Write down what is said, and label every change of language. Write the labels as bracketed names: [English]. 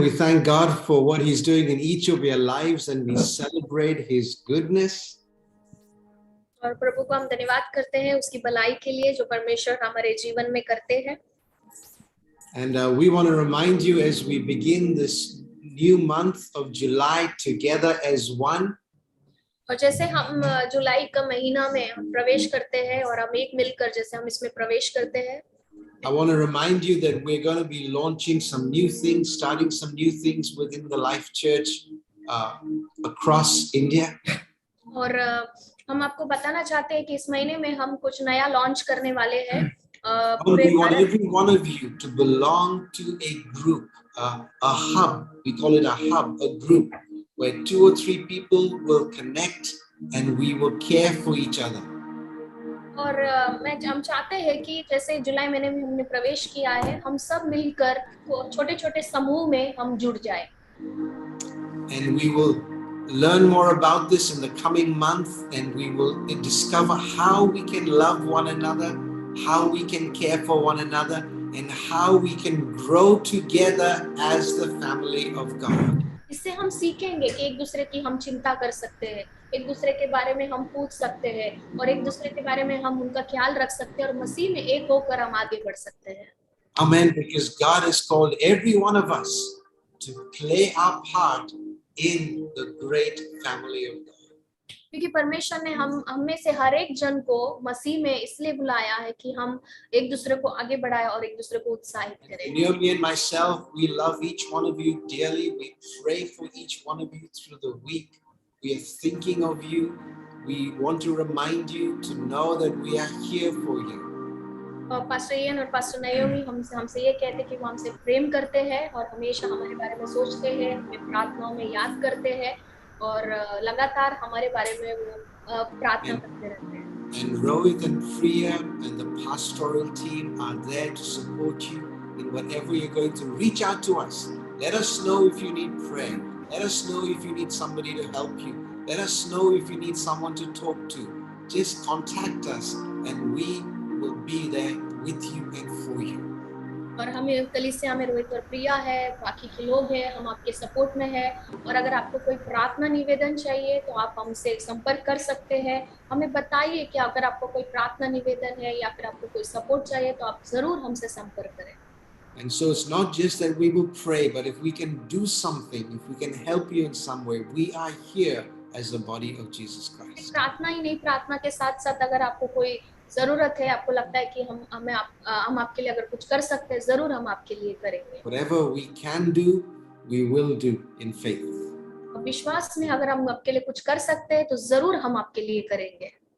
[English] We thank God for what He's doing in each of your lives, and we celebrate His goodness. [Hindi] और प्रभु को हम धन्यवाद करते हैं उसकी भलाई के लिए जो परमेश्वर हमारे जीवन में करते हैं। [English] And we want to remind you as we begin this new month of July together as one. [Hindi] और जैसे हम जुलाई का महीना में हम प्रवेश करते हैं और हम एक मिलकर जैसे हम इसमें प्रवेश करते हैं, [English] I want to remind you that we're going to be launching some new things, starting some new things within the Life Church across India. [Hindi] और हम आपको बताना चाहते हैं कि इस महीने में हम कुछ नया लॉन्च करने वाले हैं। पूरे [English] We want [Hindi] Bharat [English] every one of you to belong to a group, a hub. We call it a hub, a group where 2 or 3 people will connect and we will care for each other. [Hindi] और हम चाहते हैं कि जैसे जुलाई महीने में हमने प्रवेश किया है, हम सब मिलकर छोटे-छोटे समूह में हम जुड़ जाएं। [English] And we will learn more about this in the coming month, and we will discover how we can love one another, how we can care for one another, and how we can grow together as the family of God. [Hindi] इससे हम सीखेंगे कि एक दूसरे की हम चिंता कर सकते हैं, एक दूसरे के बारे में हम पूछ सकते हैं और एक दूसरे के बारे में हम उनका ख्याल रख सकते हैं और मसीह में एक होकर हम आगे बढ़ सकते हैं। [English] Amen. Because God has called every one of us to play our part in the great family of God. [Hindi] क्योंकि परमेश्वर ने हम में से हर एक जन को मसीह में इसलिए बुलाया है कि हम एक दूसरे को आगे बढ़ाएं और एक दूसरे को उत्साहित करें। [English] Naomi and myself, we love each one of you dearly. We pray for each one of you through the week. We are thinking of you. We want to remind you to know that we are here for you. [Hindi] और pastor Ian और pastor नयोमी हमसे ये कहते हैं कि वो हमसे प्रेम करते हैं और हमेशा हमारे बारे में सोचते हैं, हमें प्रार्थनाओं में याद करते हैं और लगातार हमारे बारे में वो प्रार्थना करते रहते हैं। [English] And Rohit and Priya and the pastoral team are there to support you in whatever you're going to. Reach out to us. Let us know if you need prayer. Let us know if you need somebody to help you. Let us know if you need someone to talk to. Just contact us and we will be there with you and for you. [Hindi] और हमें कलीसिया में रोहित और प्रिया है, बाकी के लोग हैं, हम आपके सपोर्ट में है और अगर आपको कोई प्रार्थना निवेदन चाहिए तो आप हमसे संपर्क कर सकते हैं। हमें बताइए कि अगर आपको कोई प्रार्थना निवेदन है या फिर आपको कोई सपोर्ट चाहिए तो आप जरूर हमसे संपर्क करें। [English] And so it's not just that we will pray, but if we can do something, if we can help you in some way, we are here as the body of Jesus Christ. [Hindi] प्रार्थना ही नहीं, प्रार्थना के साथ-साथ अगर आपको कोई जरूरत है, आपको लगता है कि हम आपके लिए अगर कुछ कर सकते हैं, जरूर हम आपके लिए करेंगे। [English] Whatever we can do, we will do in faith. [Hindi] विश्वास में अगर हम आपके लिए कुछ कर सकते हैं तो जरूर हम आपके लिए करेंगे।